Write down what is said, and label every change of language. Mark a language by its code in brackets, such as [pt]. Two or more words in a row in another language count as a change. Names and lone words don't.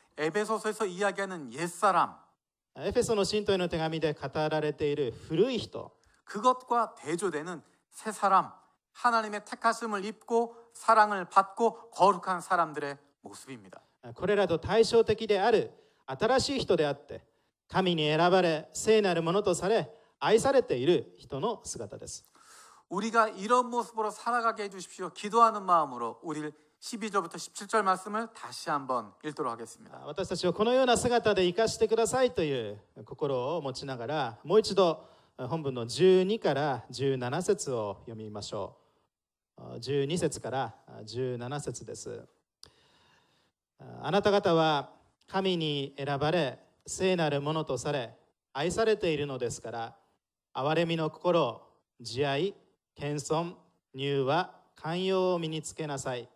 [ko] 에베소서에서 이야기하는 옛사람. [ja] エフェソの信徒への手紙で語られている古い人 [ko] 그것과 대조되는 새 사람. 하나님의 택하심을 입고 사랑을 받고 거룩한 사람들의 모습입니다. [ja] これらと対照的である新しい人であって神に選ばれ聖なるものとされ愛されている人の姿です。 [ko] 우리가 이런 모습으로 살아가게 해주십시오. 기도하는 마음으로 우리를 12절부터 17절 말씀을 다시 한번 읽도록 하겠습니다. [ja] 私たちをこのような姿で生かしてくださいという心を持ちながらもう一度本文の12から17節を読みましょう。12節から17節です。あなた方は神に選ばれ聖なるものとされ愛されているのですから憐れみの心、慈愛、謙遜、柔和、寛容を身につけなさい。